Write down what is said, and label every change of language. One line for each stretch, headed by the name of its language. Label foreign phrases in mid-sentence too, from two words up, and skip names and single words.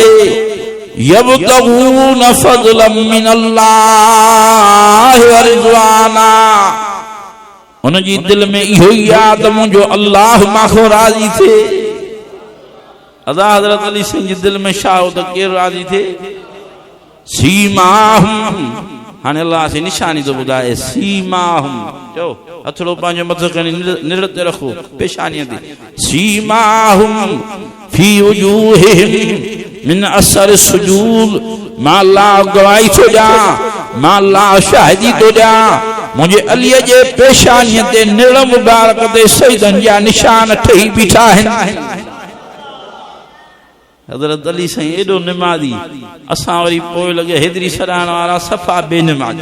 Arabic: يبتغون فضلا من الله ورضوانا,
Sindhi: उन जी दिल में इहो ई आहे त मुंहिंजो अल्लाह मां राज़ी थिए। अदा हज़रत अली सिंह जी दिल में छा हो त केरु राज़ी थिए। सीमाहुम, हाणे अल्लाह से निशानी तो ॿुधाए। सीमाहुम चओ, हथड़ो पंहिंजो मथो खणी निड़ ते रखो पेशानीअ ते।
Arabic: سيماهم في وجوههم من أثر السجود,
Sindhi: मां अल्लाह गवाही थो ॾियां, मां अल्लाह शाहिदी थो ॾियां, मुंहिंजे अलीअ जे पेशानीअ ते निड़ मुबारक ते सजदनि जा निशान ठही बीठा आहिनि। हज़रत अली साईं एॾो निमाज़ी, असां वरी पोइ लॻे हेतिरी सराहण वारा सफ़ा बेनिमाज़।